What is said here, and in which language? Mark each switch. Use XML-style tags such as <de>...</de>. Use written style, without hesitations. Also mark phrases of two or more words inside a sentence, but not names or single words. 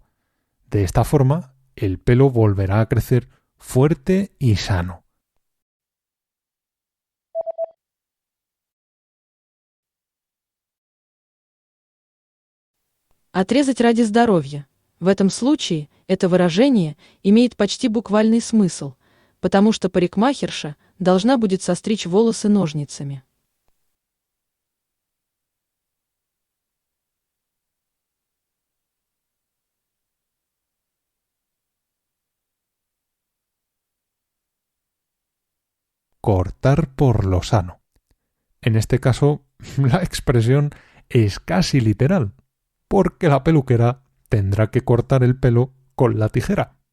<es>De esta forma, el pelo volverá a crecer fuerte y sano.</es> <ru>Отрезать ради здоровья. В этом случае это выражение имеет почти буквальный смысл, потому что парикмахерша должна будет состричь волосы ножницами.</ru> <es>Cortar por lo sano. En este caso, la expresión es casi literal, porque la peluquera tendrá que cortar el pelo con la tijera.</es>